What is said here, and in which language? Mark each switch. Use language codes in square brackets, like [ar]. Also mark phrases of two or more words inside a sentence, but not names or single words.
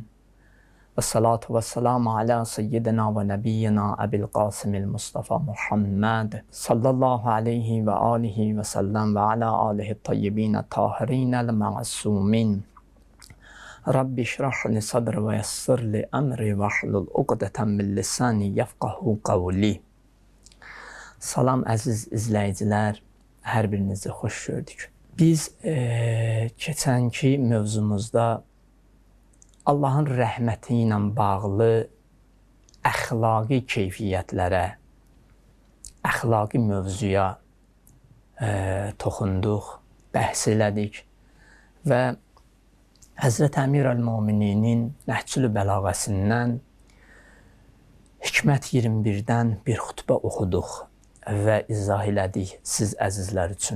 [ar] والصلاة والسلام على سيدنا ونبينا أبي القاسم المصطفى محمد صلى الله عليه وآله وسلم وعلى آله الطيبين الطاهرين المعصومين. رب اشرح لي صدري ويسر لي أمري واحلل عقدة من لساني يفقهوا قولي. [az] Salam əziz izləyicilər, hər birinizi xoş gördük. Biz keçənki mövzumuzda Allahın rəhməti ilə bağlı əxlaqi keyfiyyətlərə, əxlaqi mövzuya toxunduq, bəhs elədik və Həzrət Əmir əl-Mömininin Nəhcül Bəlağəsindən Hikmət 21-dən bir xutbə oxuduq və izah elədik siz əzizlər üçün.